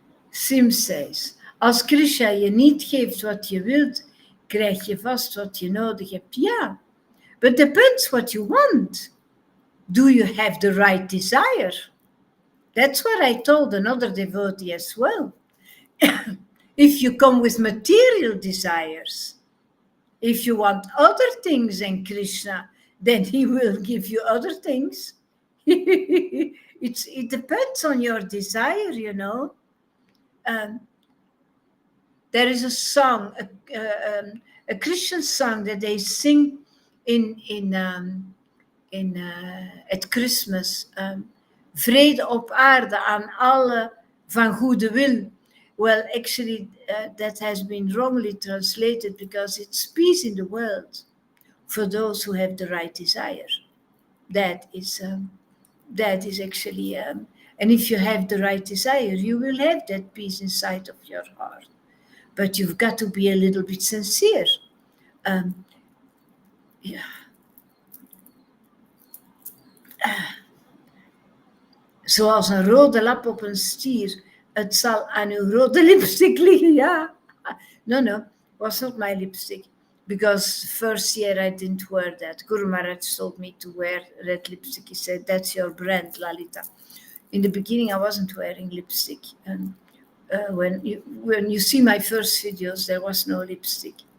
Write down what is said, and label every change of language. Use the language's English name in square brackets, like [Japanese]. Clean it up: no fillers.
[English] Sim says, [Dutch] als Krishna je niet geeft wat je wilt, krijg je vast wat je nodig hebt. [English] Ja, but depends what you want. Do you have the right desire? That's what I told another devotee as well. If you come with material desires, if you want other things in Krishna, then he will give you other things. It depends on your desire, you know. there is a song, a Christian song that they sing at Christmas. [Dutch] Vrede op aarde aan alle van goede wil. [English] Well, actually, that has been wrongly translated because it's peace in the world for those who have the right desire. That is actually, and if you have the right desire, you will have that peace inside of your heart. But you've got to be a little bit sincere. [Dutch] Ja. Zoals een rode lap op een stier. Het zal aan uw rode lipstick liggen, ja. [English] No, was not my lipstick. Because first year I didn't wear that. Guru Maharaj told me to wear red lipstick. He said, that's your brand, Lalita. In the beginning, I wasn't wearing lipstick. And when you see my first videos, there was no lipstick.